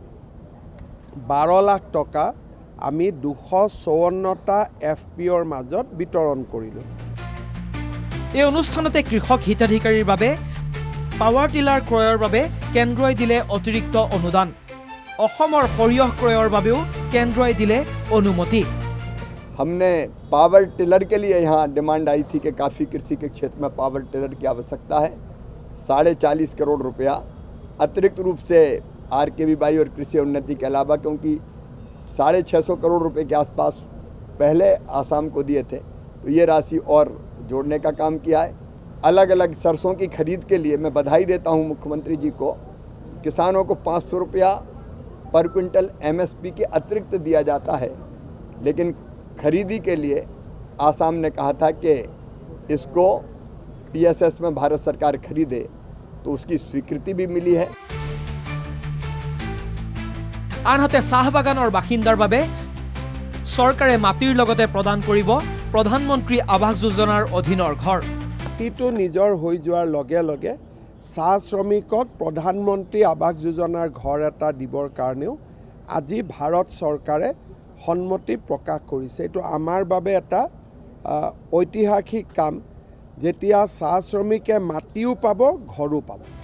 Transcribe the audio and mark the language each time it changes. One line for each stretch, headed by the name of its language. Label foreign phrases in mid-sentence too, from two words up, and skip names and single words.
Assamese: 12 লাখ টকা আমি 254টা এফপিঅৰ মাজত বিতৰণ কৰিলোঁ এই অনুষ্ঠানতে কৃষক হিতাধিকাৰীৰ বাবে
English: power tiller
Assamese: ক্ৰয়ৰ বাবে কেন্দ্ৰই দিলে অতিৰিক্ত অনুদান অসমৰ সৰিয়হ ক্ৰয়ৰ বাবেও কেন্দ্ৰই দিলে অনুমতি
Hindi: हमने
English: power tiller
Hindi: के लिए यहाँ डिमांड आई थी कि काफ़ी कृषि के क्षेत्र में
English: power tiller
Hindi: की आवश्यकता है 40.5 करोड़ रुपया अतिरिक्त रूप से RKVY और कृषि उन्नति के अलावा क्योंकि 650 करोड़ रुपए के आसपास पहले आसाम को दिए थे तो ये राशि और जोड़ने का काम किया है अलग अलग सरसों की खरीद के लिए मैं बधाई देता हूँ मुख्यमंत्री जी को किसानों को 500 रुपया
English: per quintal
Hindi: MSP के अतिरिक्त दिया जाता है लेकिन खरीदी के लिए आसाम ने कहा था कि इसको PSS में भारत सरकार खरीदे तो उसकी स्वीकृति भी मिली है
Assamese: আনহাতে চাহ বাগানৰ বাসিন্দাৰ বাবে চৰকাৰে মাটিৰ লগতে প্ৰদান কৰিব প্ৰধানমন্ত্ৰী আৱাস যোজনাৰ অধীনৰ ঘৰ মাটিটো নিজৰ হৈ যোৱাৰ লগে লগে চাহ শ্ৰমিকক প্ৰধানমন্ত্ৰী আৱাস যোজনাৰ ঘৰ এটা দিবৰ কাৰণেও আজি ভাৰত চৰকাৰে সন্মতি প্ৰকাশ কৰিছে এইটো আমাৰ বাবে এটা ঐতিহাসিক কাম যেতিয়া চাহ শ্ৰমিকে মাটিও পাব ঘৰো পাব